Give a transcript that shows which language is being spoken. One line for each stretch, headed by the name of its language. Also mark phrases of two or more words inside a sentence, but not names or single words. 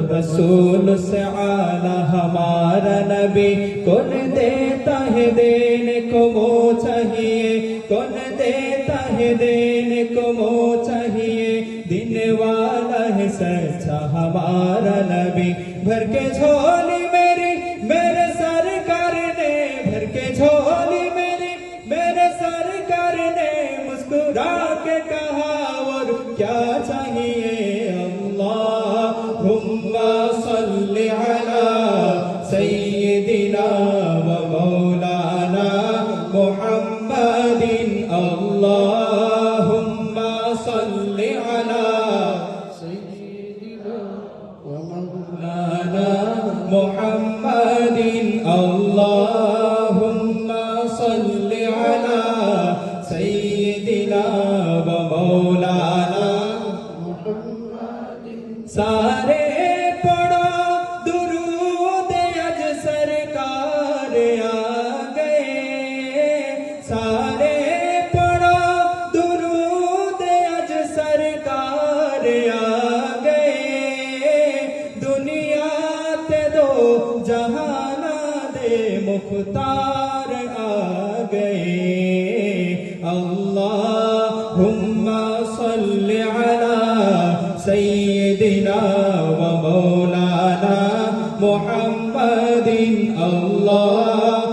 Urdu: رسول سے اعلیٰ ہمارا نبی کون دیتا ہے دینے کو وہ چاہیے کون دیتا ہے دینے کو وہ چاہیے دینے والا ہے سچا ہمارا نبی بھر کے جھولی میری میرے سرکار نے بھر کے جھولی میری میرے سرکار نے مسکرا کے کہا اور کیا چاہیے
Arabic: اللہم صل علی سیدنا ومولانا محمد اللہم صل علی سیدنا ومولانا محمد اللہم صل علی سیدنا ومولانا محمد
Punjabi: سارے پڑھو درود اج سرکار آ گئے سارے پڑھو درود اج سرکار آ گئے دنیا تے دو جہانا دے مختار آ گئے
Arabic: اللہم صل علی سیدنا ومولانا محمد
Punjabi: اللہ